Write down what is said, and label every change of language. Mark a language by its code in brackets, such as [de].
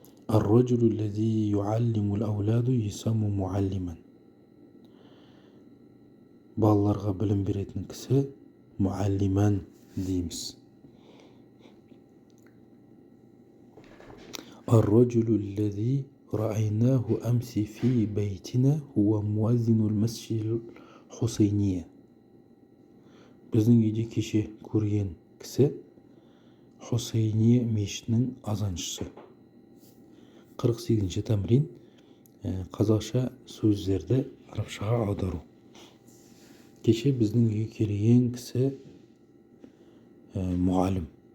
[ar] الرجل الذي يعلم الأولاد يسمى معلما. [kk] балаларға білім беретін кісі муаллиман дейміз. [ar] الرجل الذي رأيناه أمس في بيتنا هو مؤذن المسجد الحسينية. [kk] біздің үйде кеше көрген кісі Хусейния мешітінің азаншысы. 48-ші тәмрин. қазақша сөздерді арабшаға аудару. кеше біздің үйге келген кісі мұғалім.